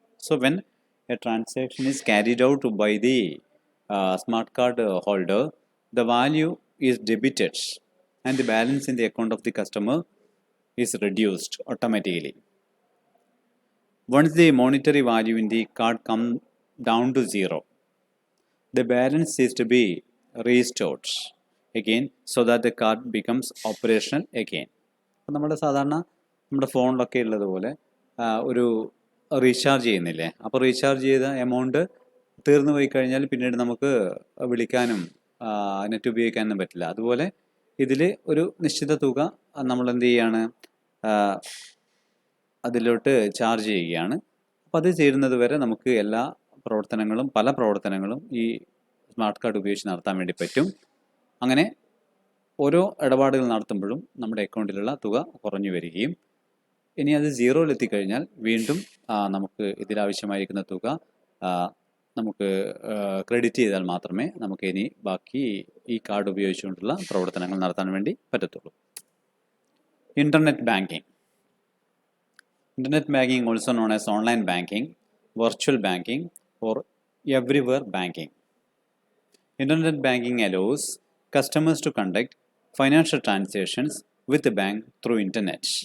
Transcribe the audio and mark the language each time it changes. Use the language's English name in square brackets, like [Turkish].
[English] So, when a transaction is carried out by the smart card holder, the value is debited and the balance in the account of the customer is reduced automatically. Once the monetary value in the card comes down to zero, the balance is to be restored again so that the card becomes operational again. [Malayalam] അപ്പോൾ നമ്മുടെ സാധാരണ നമ്മുടെ ഫോണിലൊക്കെ ഉള്ളതുപോലെ ഒരു recharge ചെയ്യുന്നില്ലേ, അപ്പോൾ recharge ചെയ്ത എമൗണ്ട് തീർന്നു പോയി കഴിഞ്ഞാൽ പിന്നീട് നമുക്ക് വിളിക്കാനും നെറ്റ് ഉപയോഗിക്കാനും പറ്റില്ല. അതുപോലെ ഇതിൽ ഒരു നിശ്ചിത തുക നമ്മൾ എന്ത് ചെയ്യാണ്, അതിലോട്ട് ചാർജ് ചെയ്യുകയാണ്. അപ്പോൾ അത് ചേരുന്നത് വരെ നമുക്ക് എല്ലാ പ്രവർത്തനങ്ങളും പല പ്രവർത്തനങ്ങളും ഈ സ്മാർട്ട് കാർഡ് ഉപയോഗിച്ച് നടത്താൻ വേണ്ടി പറ്റും. അങ്ങനെ ഓരോ ഇടപാടുകൾ നടത്തുമ്പോഴും നമ്മുടെ അക്കൗണ്ടിലുള്ള തുക കുറഞ്ഞു വരികയും ഇനി അത് സീറോയിലെത്തിക്കഴിഞ്ഞാൽ വീണ്ടും നമുക്ക് ഇതിലാവശ്യമായിരിക്കുന്ന തുക നമുക്ക് ക്രെഡിറ്റ് ചെയ്താൽ മാത്രമേ നമുക്ക് ഇനി ബാക്കി ഈ കാർഡ് ഉപയോഗിച്ചുകൊണ്ടുള്ള പ്രവർത്തനങ്ങൾ നടത്താൻ വേണ്ടി പറ്റത്തുള്ളൂ. [English] Internet banking. Internet banking, also known as online banking, virtual banking, or everywhere banking. Internet banking allows customers to conduct financial transactions with the bank through internet.